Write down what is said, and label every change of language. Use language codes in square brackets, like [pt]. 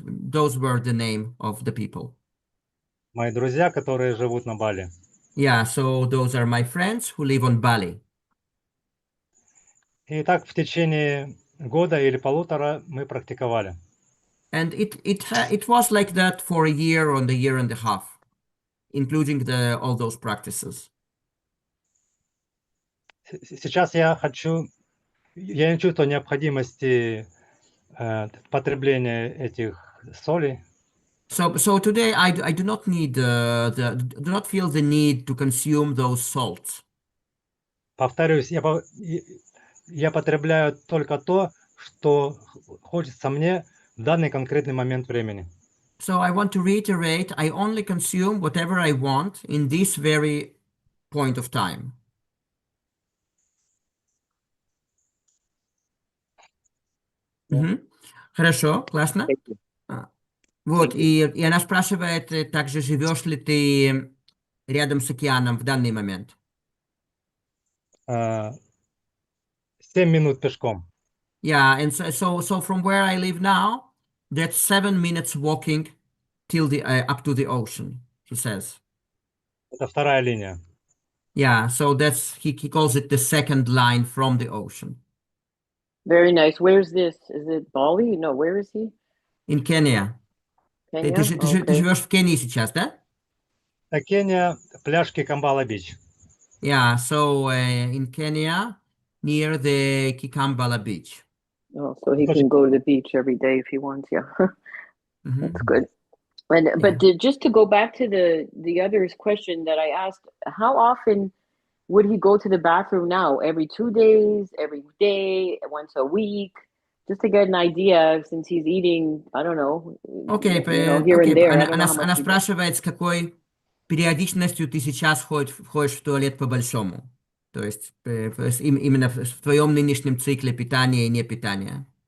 [en] Those were the name of the people. [ru] Мои друзья, которые живут на Бали. [en] Yeah, so those are my friends who live on Bali. [ru] И так в течение года или полутора мы практиковали. [en] And it was like that for a year or a year and a half, including all those practices. [ru] Сейчас я не чувствую необходимости потребления этих солей. [en] So today I do not need do not feel the need to consume those salts. [ru] Повторюсь, я потребляю только то, что хочется мне в данный конкретный момент времени. [en] So I want to reiterate, I only consume whatever I want in this very point of time. [ru] Хорошо, классно. [en] Thank you. [ru] Вот, [en] Thank you. [ru] и она спрашивает также, живешь ли ты рядом с океаном в данный момент? 7 минут пешком. [en] Yeah, and so from where I live now, that's 7 minutes walking till up to the ocean, he says. [ru] Это вторая линия. [en] Yeah, so that's he calls it the second line from the ocean. Very nice. Where's this? Is it Bali? No, where is he? In Kenya. Kenya? [ru] Ты [en] Okay. [ru] живешь в Кении сейчас, да? Кения, пляж Кикамбала-Бич. [en] Yeah, so in Kenya, near the Kikambala beach. Oh, so he can go to the beach every day if he wants. Yeah, that's good. And but just to go back to the other's question that I asked, how often would he go to the bathroom now? Every 2 days, every day, once a week? Just to get an idea, since he's eating, I don't know, [ru] Окей, [en] here and there. I don't know how much [ru] она [en] he does. [ru] спрашивает, с какой периодичностью ты сейчас ходишь в туалет по-большому. То есть именно в твоем нынешнем цикле питания и не питания.